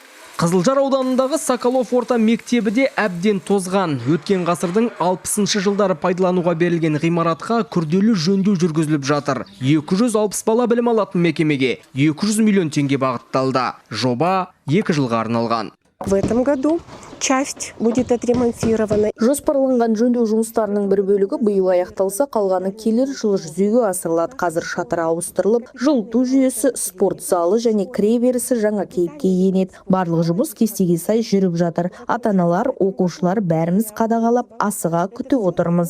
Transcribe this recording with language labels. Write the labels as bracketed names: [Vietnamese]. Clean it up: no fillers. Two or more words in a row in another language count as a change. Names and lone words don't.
[Kazakh] Қызылжар ауданындағы Соколов орта мектебі де әбден тозған. Өткен ғасырдың 60-шы жылдары пайдалануға берілген ғимаратқа күрделі жөндеу жүргізіліп жатыр. 260 бала білім алатын мекемеге 200 миллион теңге бағытталды. Жоба 2 жылға арналған. [Russian] В этом году часть будет отремонтирована. [Kazakh] Жоспарланған жөндеу жұмыстарының бір бөлігі биыл аяқталса, қалғаны келер жылы жүзеге асырылады. Қазір шатыр ауыстырылып, жылыту жүйесі, спорт залы және кіреберісі жаңа кейіпке енеді. Барлық жұмыс кестеге сай жүріп жатыр. Ата-аналар, оқушылар бәріміз қадағалап, асыға күтіп отырмыз.